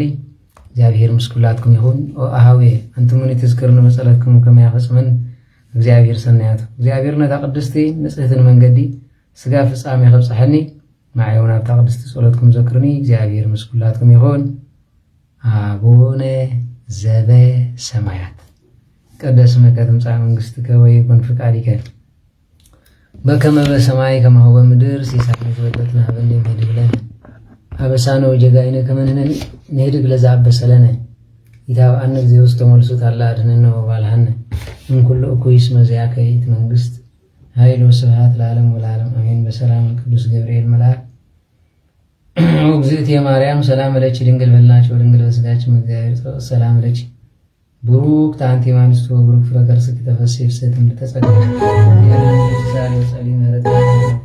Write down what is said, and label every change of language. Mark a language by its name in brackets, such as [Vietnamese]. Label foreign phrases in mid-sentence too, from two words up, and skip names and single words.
[Tigrinya] እግዚአብሔር ምስ ኩላትኩም ይኹን ኣሃዌ ኣንትሙኒ ተዝክር ንመፀለትኩም ከመይ ያፈፅምን እግዚአብሔር ሰናያቱ እግዚአብሔር ነታ ቅድስቲ ንጽሕትን መንገዲ ስጋ ፍጻሜ ከብፅሐኒ ማዕዮን ኣብታ ቅድስቲ ጸሎትኩም ዘክርኒ እግዚአብሔር ምስኩላትኩም ይኹን። [Geez] አቡነ ዘበሰማያት ይትቀደስ ስምከ ትምጻእ መንግሥትከ ወይኩን ፈቃድከ በከመ በሰማይ ከማሁ በምድር ሲሳየነ ዘለለዕለትነ ሀበነ ንኅድግ ለነ አበሳነ ወጌጋየነ ከመ ንኅድግ ለዘአበሰለነ ኢታብአነ እግዚኦ ውስተ መልሱት አላ አድኅነነ ወባልሐነ እምኩሉ እኩይ እስመ ዚአከ ይእቲ መንግሥት ኃይል ወስብሐት ለዓለሙ ወለዓለሙ አሜን። በሰላም ቅዱስ ገብርኤል መልአክ እግዝእትየ ማርያም ሰላም ለኪ ድንግል [Amharic] በልናቸው ድንግል በሥጋችን [Geez] እግዚአብሔር ሰላም ለኪ ቡሩክት አንቲ እምአንስቶ ወቡሩክ ፍሬ ከርሥኪ ተፈሥሒ ፍሥሕት እምድኅረ ጸጋኪ